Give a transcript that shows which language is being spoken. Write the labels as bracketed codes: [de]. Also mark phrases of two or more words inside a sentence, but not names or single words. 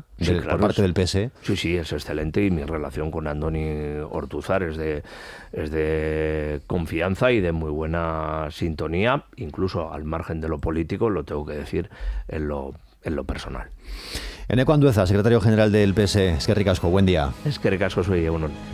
[es] sí, claro, por parte del PSE. Sí, es excelente, y mi relación con Andoni Ortúzar es de confianza y de muy buena sintonía, incluso al margen de lo político, lo tengo que decir en lo personal. Eneko Andueza, secretario general del PSE. [eu] Eskerrik asko, [es] buen día. [eu] Eskerrik asko, soy Egunon.